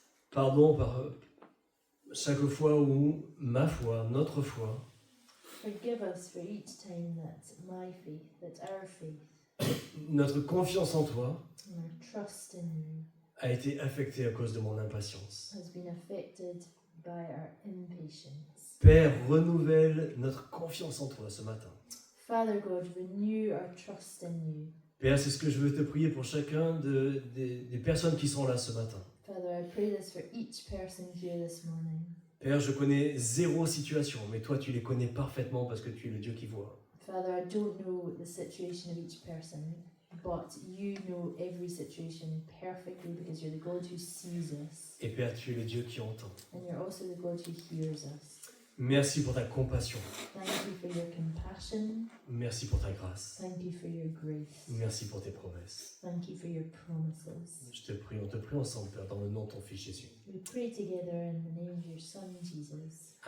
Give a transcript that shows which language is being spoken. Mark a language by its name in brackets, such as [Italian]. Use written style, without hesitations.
[French] Pardon par chaque fois où ma foi, notre foi, [English] Forgive us for each time that my faith, that our faith, [French] notre confiance en toi [English] and our trust in you [French] a été affectée à cause de mon impatience. [English] has been affected by our impatience. [French] Père, renouvelle notre confiance en toi ce matin. [English] Father God, renew our trust in you. [French] Père, c'est ce que je veux te prier pour chacun des personnes qui sont là ce matin. [English] Father, I pray this for each person here this morning. [French] Père, je connais zéro situation, mais toi tu les connais parfaitement parce que tu es le Dieu qui voit. [English] Father, I don't know the situation of each person, but you know every situation perfectly because you're the God who sees us, [French] Et Père, tu es le Dieu qui entend. [English] and you're also the God who hears us. [French] Merci pour ta compassion. [English] Thank you for your compassion. [French] Merci pour ta grâce. [English] Thank you for your grace. [French] Merci pour tes promesses. [English] Thank you for your promises. [French] On te prie ensemble, Père, dans le nom de ton Fils Jésus. [English] We pray together in the name of your Son, Jesus.